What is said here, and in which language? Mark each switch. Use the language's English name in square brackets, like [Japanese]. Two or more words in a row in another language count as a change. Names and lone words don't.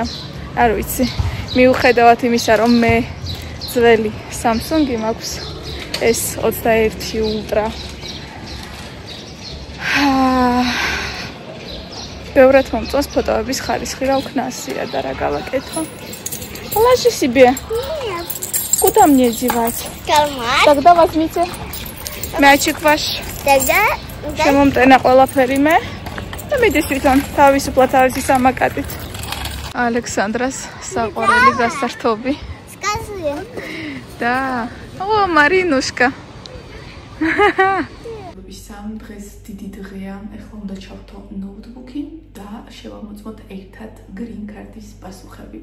[Georgian] არ ვიცი. მიუხედავად იმისა, რომ მე ძველი Samsung-ი მაქვს S21 Ultra. ბევრად მომწონს ფოტოების ხარისხი, რა უკნასია და რა გავაკეთო. [Russian] Положи себе. Нет. Куда мне девать? Карман. Тогда возьмите мячик ваш. Тогда... [Georgian] შემომტენა ყველაფერი მე. და მიდის თვითონ თავისუფლად თავისი სამაკატით. ალექსანდრას საყვარელი გასართობი. [Russian] Скажи. Да. О, Маринушка. [Georgian] Სამ დღეს დიდი დღეა. ეხლა უნდა ჩავთო ნოუთბუქი და შევამოწმოთ ერთად [English] green card- [Georgian] ის პასუხები.